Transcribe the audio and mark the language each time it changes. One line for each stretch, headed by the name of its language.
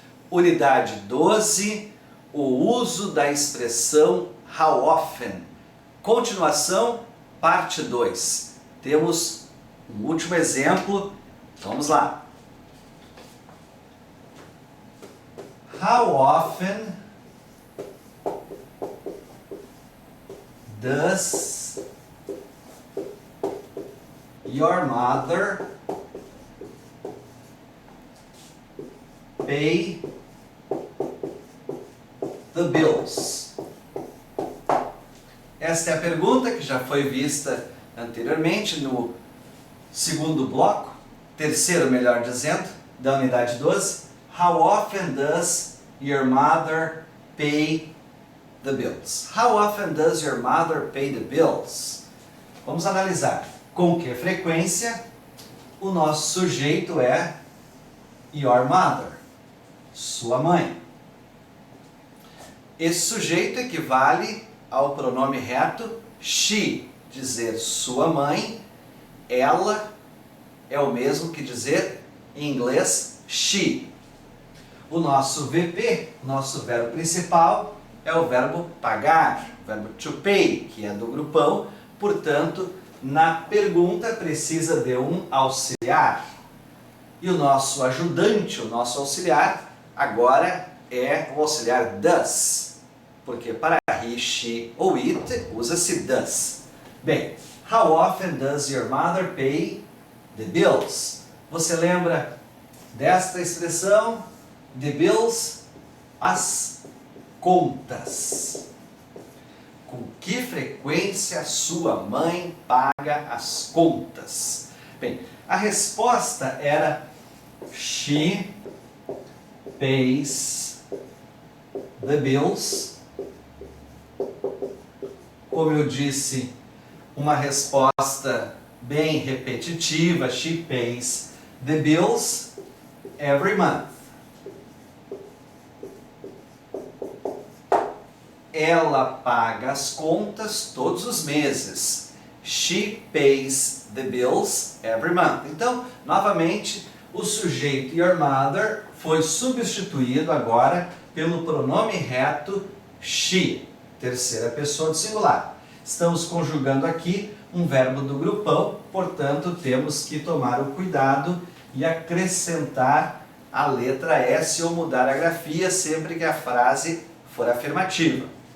Portuguese: Unidade 12, o uso da expressão how often. Continuação, parte 2. Temos um último exemplo, vamos lá.
English: How often does your mother pay the bills?
Portuguese: Esta é a pergunta que já foi vista anteriormente no segundo bloco, terceiro melhor dizendo, da unidade 12.
English: How often does your mother pay the bills? How often does your mother pay the bills?
Portuguese: Vamos analisar com que frequência. O nosso sujeito é
English: your mother,
Portuguese: sua mãe. Esse sujeito equivale ao pronome reto she. Dizer sua mãe, ela, é o mesmo que dizer em inglês she. O nosso VP, nosso verbo principal, é o verbo pagar, o verbo to pay, que é do grupão. Portanto, na pergunta precisa de um auxiliar. E o nosso ajudante, o nosso auxiliar, agora é o auxiliar does. Porque para he, she ou it, usa-se does.
English: Bem, how often does your mother pay the bills?
Portuguese: Você lembra desta expressão?
English: The bills,
Portuguese: as contas. Com que frequência sua mãe paga as contas? Bem, a resposta era
English: she pays the bills.
Portuguese: Como eu disse, uma resposta bem repetitiva.
English: She pays the bills every month.
Portuguese: Ela paga as contas todos os meses.
English: She pays the bills every month.
Portuguese: Então, novamente, o sujeito
English: your mother
Portuguese: foi substituído agora pelo pronome reto she, terceira pessoa do singular. Estamos conjugando aqui um verbo do grupão, portanto temos que tomar o cuidado e acrescentar a letra S ou mudar a grafia sempre que a frase for afirmativa.